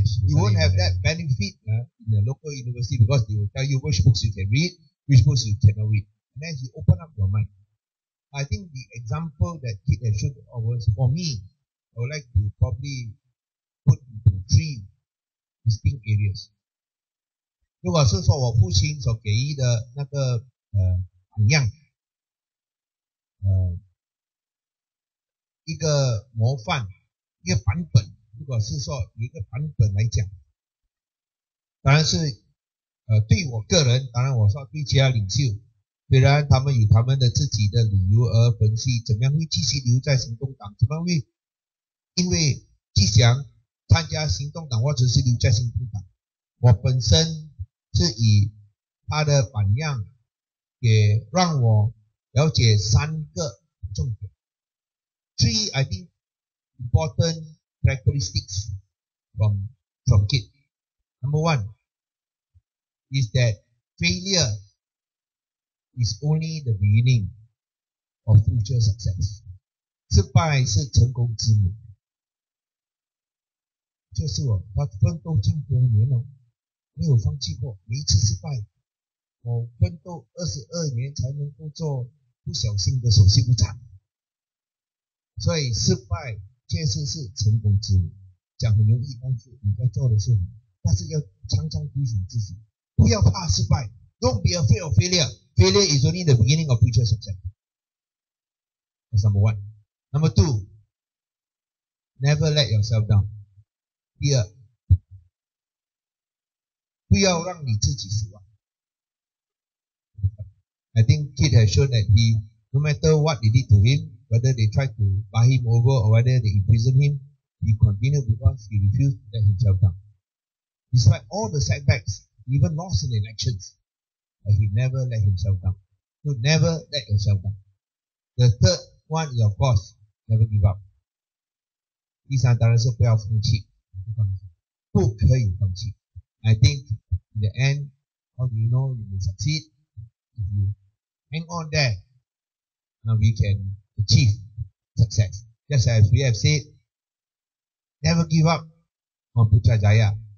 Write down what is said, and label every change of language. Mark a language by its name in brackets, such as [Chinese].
[English] You won't have that benefit in the local university, because they will tell you which books you can read, which books you cannot read. And then you open up your mind. I think the example that Kit has shown was, for me, I would like to probably put into three distinct areas. [Chinese] 如果是说我父亲所给予的那个榜样，一个模范，一个版本，如果是说有一个版本来讲，当然是对我个人，当然我说对其他领袖，虽然他们有他们的自己的理由而分析怎么样会继续留在行动党，怎么样会因为吉祥参加行动党或者是留在行动党，我本身是以他的榜样也让我了解3个重点。 [English] 3 I think important characteristics from KID. Number 1 is that failure is only the beginning of future success. [Chinese] 失败是成功之母。就是他奋斗这么多年了，没有放弃过，每一次失败，我奋斗22年才能够做不小心的首席部长。所以失败确实是成功之母，讲很容易，但是你在做的是很，但是要常常提醒自己，不要怕失败。 [English] Don't be afraid of failure. Failure is only the beginning of future success. That's number 1. Number 2, never let yourself down. [Chinese] 第二，不要让你自己失望。 [English] I think KID has shown that no matter what they did to him, whether they tried to buy him over or whether they imprison him, he continued because he refused to let himself down. Despite all the setbacks, he even lost in the elections, but he never let himself down. So never let yourself down. The third one is, of course, never give up. [Chinese] 第三当然是不要放弃，不可以放弃。 [English] I think in the end, how do you know you will succeed? If you hang on there, now we can achieve success. Just as we have said, never give up on Putrajaya.